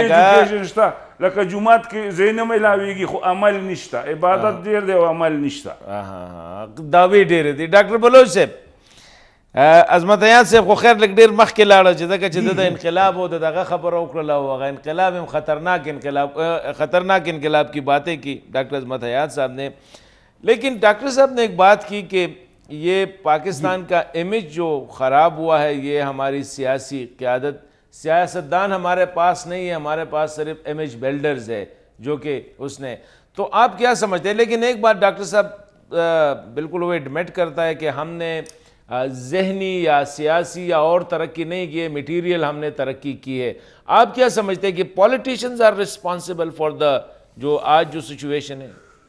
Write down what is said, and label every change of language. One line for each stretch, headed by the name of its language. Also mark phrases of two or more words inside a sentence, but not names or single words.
Pashto: لکه لکه جومات کې ذهن هم علاویږي خو عمل نشته عبادت ډېر دی او عمل نشته دعوې ډېرې دي ډاکټر بلوچ صاحب عظمت یاد صاحب خو خیر لږ ډېر مخکې لاړه چې ځکه چې د انقلاب او د دغه خبره وکړله او هغه انقلاب هم خطرناک
Urdu: انقلاب کی باتیں کی ڈاکٹر عظمت حیات صاحب نے لیکن ڈاکٹر صاحب نے ایک بات کی کہ یہ پاکستان کا امیج جو خراب ہوا ہے یہ ہماری سیاسی قیادت سیاستدان ہمارے پاس نہیں ہے ہمارے پاس صرف
English: image builders
Urdu: ہے جو کہ اس نے تو آپ کیا سمجھتے ہیں لیکن ایک بات ڈاکٹر صاحب بالکل وہ ایڈمٹ کرتا ہے کہ ہم نے ذہنی یا سیاسی یا اور ترقی نہیں کی ہے میٹیریل ہم نے ترقی کی ہے آپ کیا سمجھتے ہیں کہ
English: politicians are responsible for the
Urdu: جو آج جو سچویشن ہے